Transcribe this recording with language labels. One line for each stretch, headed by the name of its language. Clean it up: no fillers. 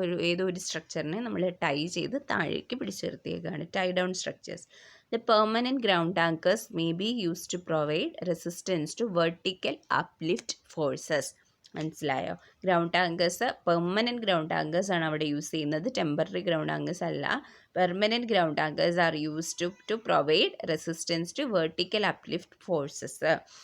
Malayalam: ഏതോ ഒരു സ്ട്രക്ചറിനെ നമ്മൾ ടൈ ചെയ്ത് താഴേക്ക് പിടിച്ച് നിർത്തിയേക്കാണ് tie down structures.
English: The permanent ground anchors may be used to provide resistance to vertical uplift forces.
Malayalam: മനസ്സിലായോ? Ground anchors permanent ground anchors ആണ് അവിടെ യൂസ് ചെയ്യുന്നത്, ടെമ്പററി ഗ്രൗണ്ട് ആങ്കേഴ്സ് അല്ല.
English: Permanent ground anchors are used to provide resistance to vertical uplift forces.